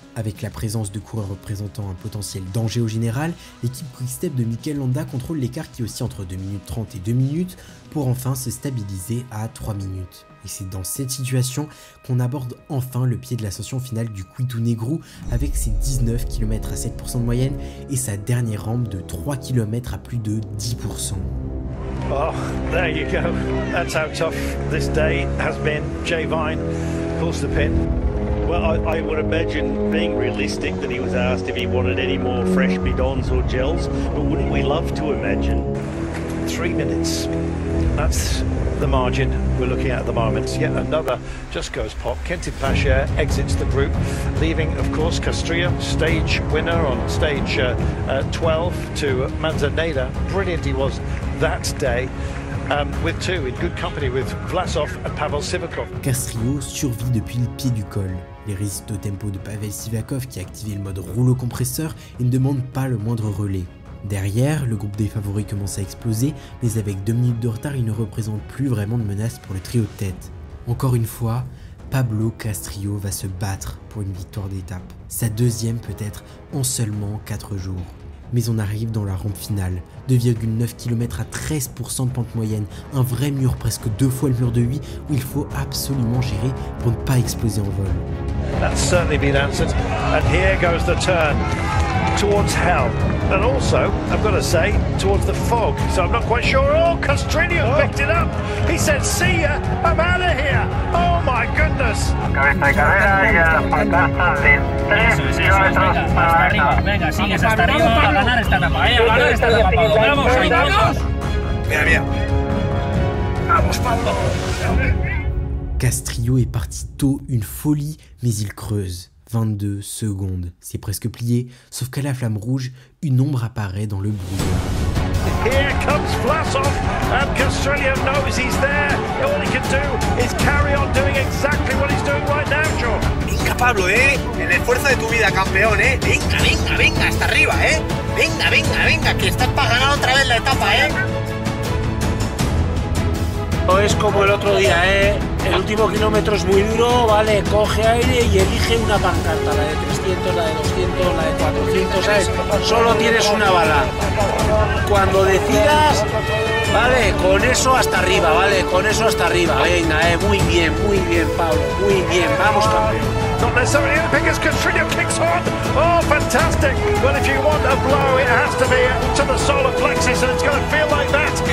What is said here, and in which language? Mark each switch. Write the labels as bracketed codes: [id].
[fr] Avec la présence de coureurs représentant un potentiel danger au général, l'équipe Quick-Step de Mikel Landa contrôle l'écart qui oscille entre 2 minutes 30 et 2 minutes pour enfin se stabiliser à 3 minutes. Et c'est dans cette situation qu'on aborde enfin le pied de l'ascension finale du Cuito Negro avec ses 19 km à 7% de moyenne et sa dernière rampe de 3 km à plus de 10%. [en] Oh, there you go. That's how tough this day has been. Jay Vine pulls the pin. Well, I would imagine, being realistic, that he was asked if he wanted any more fresh bidons or gels, but wouldn't we love to imagine? 3 minutes. That's the margin we're looking at the moment. Yet another just goes pop. Kentin Pasha exits the group, leaving, of course, Castrillo, stage winner on stage 12 to Manzaneda. Brilliant he was that day. With two, in good company with Vlasov and Pavel Sivakov. [fr] Castrillo survit depuis le pied du col. Les résiste au tempo de Pavel Sivakov qui a activé le mode rouleau compresseur et ne demande pas le moindre relais. Derrière, le groupe des favoris commence à exploser, mais avec 2 minutes de retard, il ne représente plus vraiment de menace pour le trio de tête. Encore une fois, Pablo Castrillo va se battre pour une victoire d'étape. Sa deuxième peut-être en seulement 4 jours. Mais on arrive dans la rampe finale, 2,9 km à 13% de pente moyenne, un vrai mur presque 2 fois le mur de 8 où il faut absolument gérer pour ne pas exploser en vol. [en] That's certainly been answered, and here goes the turn towards hell, and also, I've got to say, towards the fog, so I'm not quite sure. Oh, Castrillo picked it up, he said, see ya, I'm out of here, oh my goodness. [es] Cabeza de carrera y a las pancartas de 3 kilómetros para arriba. Venga, sigues hasta arriba a ganar esta etapa, a ganar esta etapa, Pablo. Vamos, ahí, vamos. Bien, bien. Vamos, Pablo. [fr] Castrillo est parti tôt, une folie, mais il creuse. 22 secondes, c'est presque plié, sauf qu'à la flamme rouge, une ombre apparaît dans le brouillard. [en] Here comes Vlasov, and Castrillo knows he's there. All he can do is carry on doing exactly what he's doing right now, Joe. [es] Venga, Pablo, el esfuerzo de tu vida, campeón, Venga, venga, venga, hasta arriba, Venga, venga, venga, que estás para ganar otra vez la etapa, No es como el otro día, El último kilómetro es muy duro, vale, coge aire y elige una pancarta, la de 300, la de 200, la de 400, ¿sabes? Solo tienes una bala. Cuando decidas, vale, con eso hasta arriba, vale, con eso hasta arriba. Venga, muy bien, Pablo, muy bien, vamos, campeón. [en] Not necessarily epic as Castrillo kicks on. Oh, fantastic. Well, if you want a blow, it has to be to the solar plexus, and it's going to feel like that.